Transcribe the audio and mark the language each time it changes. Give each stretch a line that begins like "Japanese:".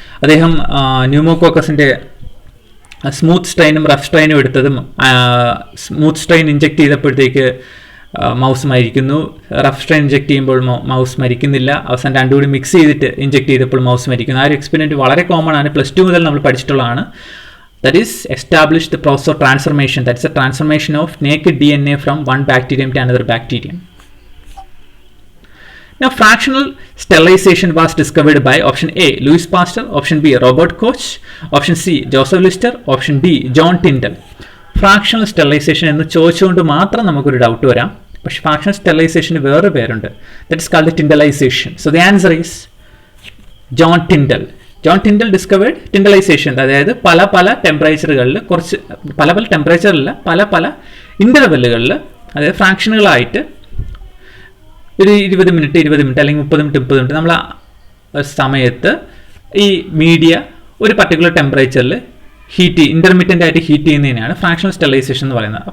Malayalam: അദ്ദേഹം ന്യൂമോകോക്കസിൻ്റെ smooth സ്ട്രെയിനും rough സ്ട്രെയിനും എടുത്തതും smooth strain inject ചെയ്തപ്പോഴത്തേക്ക് mouse മരിക്കുന്നു, rough strain inject ചെയ്യുമ്പോൾ മൗസ് മരിക്കുന്നില്ല, അവസാനം രണ്ടും കൂടി മിക്സ് ചെയ്തിട്ട് ഇഞ്ചെക്ട് ചെയ്തപ്പോൾ മൗസ് മരിക്കുന്നു. ആ ഒരു എക്സ്പെരിമെൻറ്റ് വളരെ കോമൺ ആണ്, +2 മുതൽ നമ്മൾ പഠിച്ചിട്ടുള്ളതാണ്.
English: that is established the process of transformation, that is a transformation of naked DNA from one bacterium to another bacterium. Now, fractional sterilization was discovered by option A, Louis Pasteur, option B, Robert Koch, option C, Joseph Lister, option D, John Tyndall.
Malayalam: Fractional sterilisation എന്ന് ചോദിച്ചുകൊണ്ട് മാത്രം നമുക്കൊരു doubt വരാം. പക്ഷേ fractional സ്റ്റെറിലൈസേഷന് വേറെ പേരുണ്ട്.
English: That is called tyndallization. So the answer is John Tyndall. John Tyndall discovered tyndallization.
Malayalam: അതായത് പല പല ടെമ്പറേച്ചറുകളിൽ പല ടെമ്പറേച്ചറിൽ പല ഇൻ്റർവെല്ലുകളിൽ, അതായത് ഫ്രാക്ഷനുകളായിട്ട് ഒരു 20 മിനിറ്റ് അല്ലെങ്കിൽ 30 മിനിറ്റ് നമ്മൾ സമയത്ത് ഈ മീഡിയ ഒരു പർട്ടിക്കുലർ ടെമ്പറേച്ചറിൽ ഇൻ്റർമീഡിയൻ്റ് ആയിട്ട് ഹീറ്റ് ചെയ്യുന്നതിനാണ് ഫ്രാക്ഷണൽ സ്റ്റെറിലൈസേഷൻ എന്ന് പറയുന്നത്.